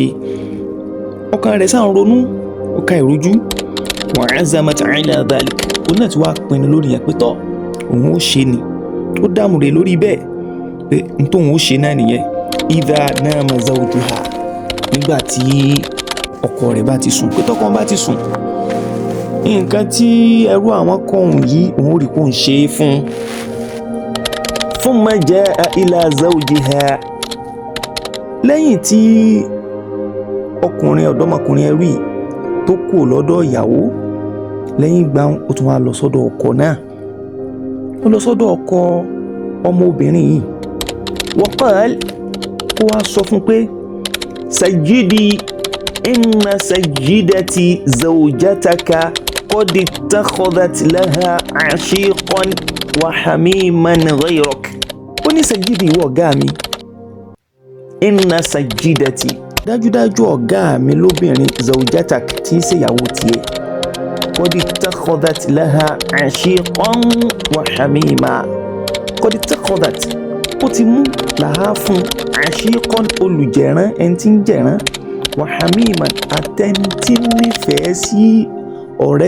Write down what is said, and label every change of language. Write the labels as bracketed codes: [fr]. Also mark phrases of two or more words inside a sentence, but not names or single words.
[yo] ọkàn rẹ̀ sáà ń ronú ó ká ìrújú [ar] وعزمت على ذلك [yo] òun náà ti wá pinnu lórí yẹn pé tọ́ òun ó ṣe ni ó dààmú rẹ̀ lórí bẹ́ẹ̀ pé n tóun ó ṣe náà nìyẹn [ar] إذا نام زوجها [yo] nígbà tí ọkọ rẹ̀ bá ti sùn pé tọkọ bá ti sùn nǹkan tí ẹrú àwọn kọ̀ọ̀hún yìí òun rí kó ń ṣe é fún [ar] ثم جاء إلى زوجها [yo] lẹ́yìn tí ọ̀dọ́mọkùnrin ẹrú yìí tó kù lọ́dọ̀ ìyàwó lẹ́yìn ìgbà ó tún wá lọ sọ́dọ̀ ọkọ náà ó lọ sọ́dọ̀ ọkọ ọmọbìnrin yìí [ar] وقال [yo] kó wá sọ fún pé [ar] سيدي إن سيدتي زوجتك قد اتخذت لها عاشقا وحميما غيرك [yo] ó ní sayyidi ìwọ ọ̀gá mi inna sayyidati dájúdájú ọ̀gá mi lóbìnrin zawjatak tí í ṣèyàwó tiẹ̀ [ar] قد اتخذت لها عاشقا وحميما قد اتخذت [yo] ó ti mú làá fún 'ashiqan olùjẹ̀rán ẹni tí ń jẹ̀rán [ar] وحميما [yo] àtẹni tí nífẹ̀ẹ́ sí ọ̀rẹ́